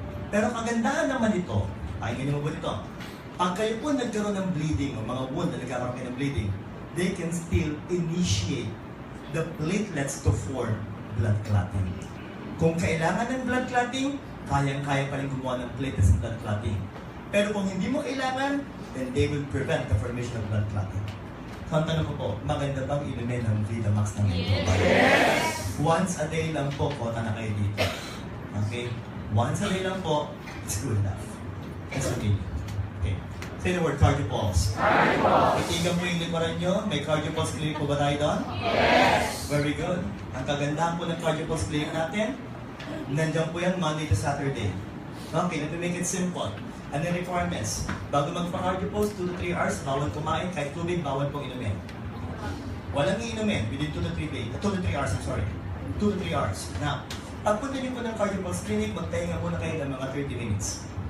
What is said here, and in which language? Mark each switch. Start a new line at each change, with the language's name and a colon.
Filipino: Pero kagandahan naman ito, pakinggan niyo mo ito, pag kayo po nagkaroon ng bleeding, o mga wound na nagkaroon kayo ng bleeding,
English: they can still initiate the platelets to form blood clotting.
Filipino: Kung kailangan ng blood clotting, kayang-kaya pa rin gumawa ng platelets ng blood clotting. Pero kung hindi mo kailangan,
English: then they will prevent the formation of blood clotting.
Filipino: So, ang tanong ko po, maganda bang inumin ng Vitamax ng ito?
English: Yes.
Filipino: Once a day lang po, kota na kayo dito. Okay?
English: Once a day lang po, it's good enough. Let's continue. Okay. Say the word, cardio pulse. Cardio pulse.
Filipino: Itigan mo yung likuran nyo. May cardio pulse clinic po ba tayo doon?
English: Yes.
Filipino: Very good. Ang kagandahan po ng cardio pulse clinic natin, nandiyan po yan Monday to Saturday.
English: Okay, let me make it simple.
Filipino: Ano yung requirements? Bago magpa-cardio pulse, 2 to 3 hours, bawal kumain, kahit tubig, bawal pong inumin. Walang iinumin within 2 to 3 days.
English: 2 to 3 hours, I'm sorry. 2 to 3 hours.
Filipino: Now, pagpunta niyo po ng cardio pulse clinic, magtahinga muna kayo ng mga 30 minutes.